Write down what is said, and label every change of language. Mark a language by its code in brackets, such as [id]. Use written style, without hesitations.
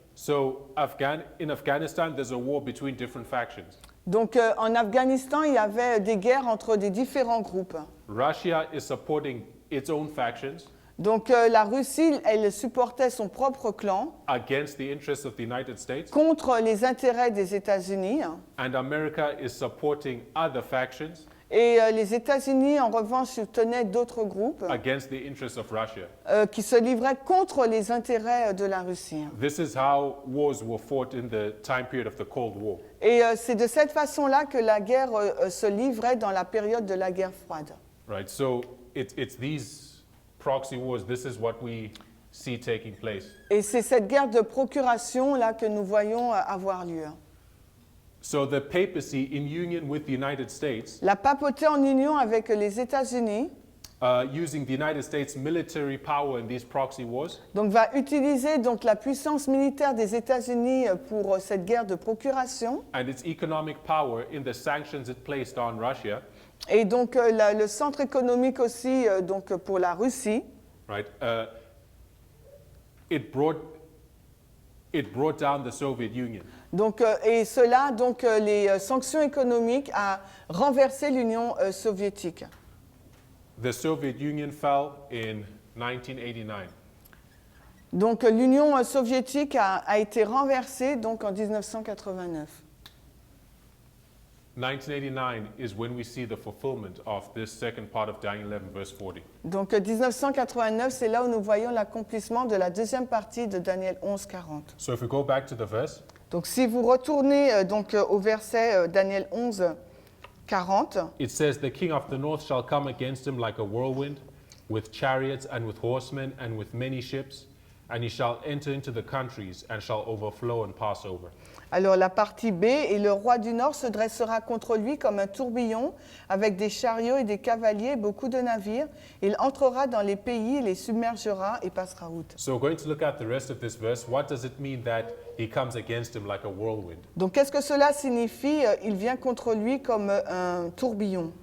[en] So in Afghanistan, there's a war between different factions. [fr] Donc en Afghanistan, il y avait des guerres entre des différents groupes. [en] Russia is supporting its own factions [fr] Donc la Russie, elle supportait son propre clan [en] against the interests of the United States, [fr] contre les intérêts des États-Unis. [en] and America is supporting other factions [fr] Et les États-Unis, en revanche, soutenaient d'autres groupes [en] against the interests of Russia. [fr] qui se livraient contre les intérêts de la Russie. [en] This is how wars were fought in the time period of the Cold War. [fr] Et c'est de cette façon-là que la guerre se livrait dans la période de la guerre froide. [en] Right, so it's these proxy wars, this is what we see taking place. [fr] Et c'est cette guerre de procuration là que nous voyons avoir lieu. [en] So the papacy, in union with the United States, [fr] La papauté en union avec les États-Unis [en] using the United States military power in these proxy wars, [fr] donc va utiliser donc la puissance militaire des États-Unis pour cette guerre de procuration [en] and its economic power in the sanctions it placed on Russia, [fr] et donc le centre économique aussi donc pour la Russie. [en] right? It brought down the Soviet Union. [fr] Donc, et cela, donc, les sanctions économiques a renversé l'Union soviétique. [en] The Soviet Union fell in 1989. [fr] Donc, l'Union soviétique a été renversée donc, en 1989. [en] 1989 is when we see the fulfillment of this second part of Daniel 11, verse 40. [fr] Donc, 1989, c'est là où nous voyons l'accomplissement de la deuxième partie de Daniel 11, 40. [en] So if we go back to the verse, [fr] Donc, si vous retournez donc, au verset Daniel 11, 40, [en] it says, "The king of the north shall come against him like a whirlwind, with chariots and with horsemen and with many ships, and he shall enter into the countries and shall overflow and pass over." [fr] alors la partie B, et le roi du Nord se dressera contre lui comme un tourbillon, avec des chariots et des cavaliers, beaucoup de navires. Il entrera dans les pays, les submergera et passera outre. [en] So we're going to look at the rest of this verse. What does it mean that he comes against him like a whirlwind? [fr] Donc qu'est-ce que cela signifie? Il vient contre lui comme un tourbillon.